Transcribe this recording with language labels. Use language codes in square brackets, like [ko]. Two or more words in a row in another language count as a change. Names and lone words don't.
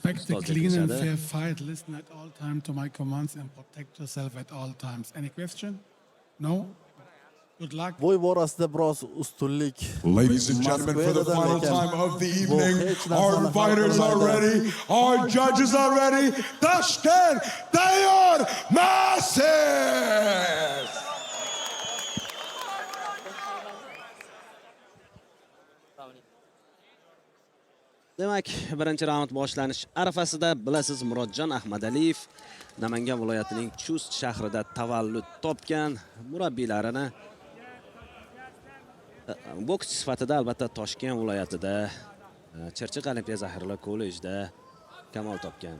[en] Expect a clean and fair fight. Listen at all times to my commands and protect yourself at all times. Any question? No? Good luck. [uz] Bo'y borasida biroz ustunlik. [en] Ladies and gentlemen, for the final time of the evening, our fighters are ready, our judges are ready. Tashkent Tayyor Massive! [uz] Demak, birinchi raund boshlanish arafasida bilasiz Murodjon Ahmadaliyev Namangan viloyatining Chust shahrida tavallud topgan, murabbiylarini boks sifatida albatta Toshkent viloyatida Chirchiq Olimpiya zaxiralar kollejida kamal topgan.